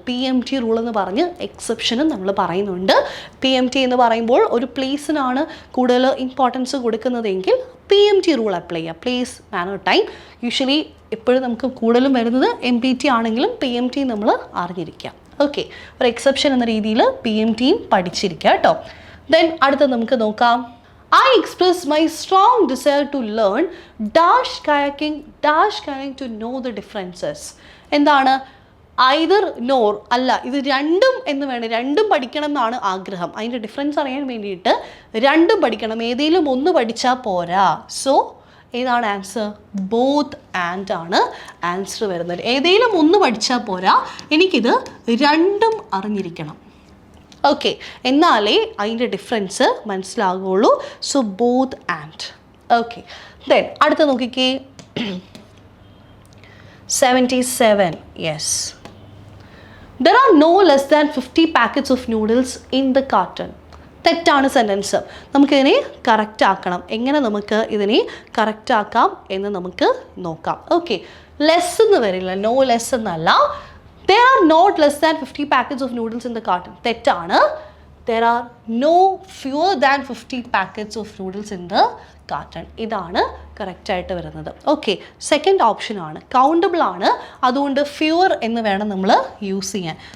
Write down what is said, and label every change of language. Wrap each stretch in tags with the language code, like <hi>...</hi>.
<ml>PMT rule എന്ന് പറഞ്ഞ് എക്സെപ്ഷനും നമ്മൾ പറയുന്നുണ്ട്. PMT എന്ന് പറയുമ്പോൾ ഒരു പ്ലേസിനാണ് കൂടുതൽ ഇമ്പോർട്ടൻസ് കൊടുക്കുന്നതെങ്കിൽ PMT റൂൾ അപ്ലൈ ചെയ്യുക. Place, manor, time. യൂഷ്വലി എപ്പോഴും നമുക്ക് കൂടുതലും വരുന്നത് MPT ആണെങ്കിലും PMT നമ്മൾ അറിഞ്ഞിരിക്കുക. ഓക്കെ, ഒരു എക്സെപ്ഷൻ എന്ന രീതിയിൽ PMTയും പഠിച്ചിരിക്കുക കേട്ടോ. ദെൻ അടുത്ത നമുക്ക് നോക്കാം.</ml> <en>I express my strong desire to learn dash kayaking to know the differences.</en> <ml>എന്താണ്? ഐദർ നോർ അല്ല, ഇത് രണ്ടും എന്ന് വേണം. രണ്ടും പഠിക്കണം എന്നാണ് ആഗ്രഹം. അതിൻ്റെ ഡിഫറൻസ് അറിയാൻ വേണ്ടിയിട്ട് രണ്ടും പഠിക്കണം. ഏതെങ്കിലും ഒന്ന് പഠിച്ചാൽ പോരാ. സോ ഏതാണ് ആൻസർ? ബോത്ത് ആൻഡ് ആണ് ആൻസർ വരുന്നത്. ഏതെങ്കിലും ഒന്ന് പഠിച്ചാൽ പോരാ, എനിക്കിത് രണ്ടും അറിഞ്ഞിരിക്കണം. ഓക്കെ, എന്നാലേ അതിൻ്റെ difference മനസ്സിലാകുള്ളൂ. So both and. Okay, then അടുത്ത നോക്കിക്കേ.</ml> <en>77. Yes, There are no less than 50 packets of noodles in the carton.</en> <ml>തെറ്റാണ് സെൻറ്റൻസ്. നമുക്കിതിനെ കറക്റ്റ് ആക്കണം. എങ്ങനെ നമുക്ക് ഇതിനെ കറക്റ്റ് ആക്കാം എന്ന് നമുക്ക് നോക്കാം. ഓക്കെ, ലെസ് എന്ന് വരില്ല, നോ ലെസ് എന്നല്ല.</ml> <en>There are not less than 50 packets of noodles in the carton.</en> <ml>തെറ്റാണ്.</ml> <en>There are no fewer than 50 packets of noodles in the carton.</en> <ml>ഇതാണ് കറക്റ്റായിട്ട് വരുന്നത്. ഓക്കെ, സെക്കൻഡ് ഓപ്ഷൻ ആണ്, കൗണ്ടബിൾ ആണ്, അതുകൊണ്ട് ഫ്യൂർ എന്ന് വേണം നമ്മൾ യൂസ് ചെയ്യാൻ.</ml>